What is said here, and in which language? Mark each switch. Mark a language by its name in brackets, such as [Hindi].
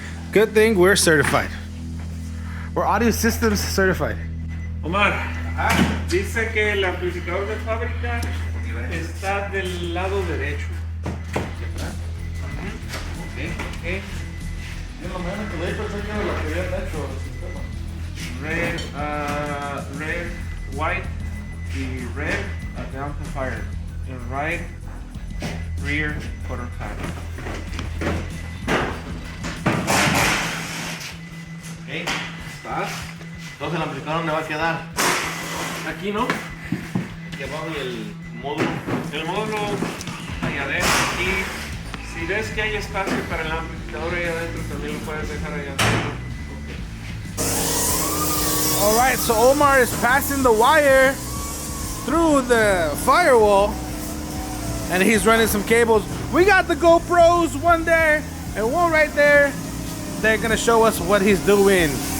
[English] Good thing we're certified. We're audio systems certified. [Spanish] Omar, dice que el amplificador de fábrica está del lado derecho. [English] Okay. Red, white, the red at the amplifier, and right rear quarter panel. [Spanish] Okay, ¿estás? Entonces el amplificador me va a quedar Aquí, ¿no? aquí abajo y el módulo. El módulo allá adentro. Y si ves que hay espacio para el amplificador allá adentro, también lo puedes dejar allá adentro. [English] All right, so Omar is passing the wire through the firewall and he's running some cables. We got the GoPros, one there and one right there. They're gonna show us what he's doing.